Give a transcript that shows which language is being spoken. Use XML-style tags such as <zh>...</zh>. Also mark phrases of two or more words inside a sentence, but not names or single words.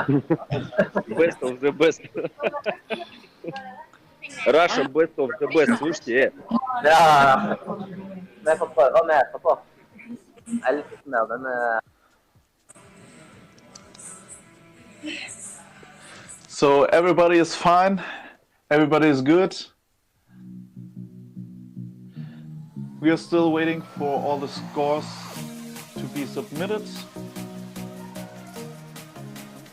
<en>Best of the best. Russia best of the best,</en> <ru>слушайте.</ru> <no>Ja, vi får prøve med etterpå. Jeg er litt mer den...</no> <en>So everybody is fine, everybody is good. We are still waiting for all the scores to be submitted.</en>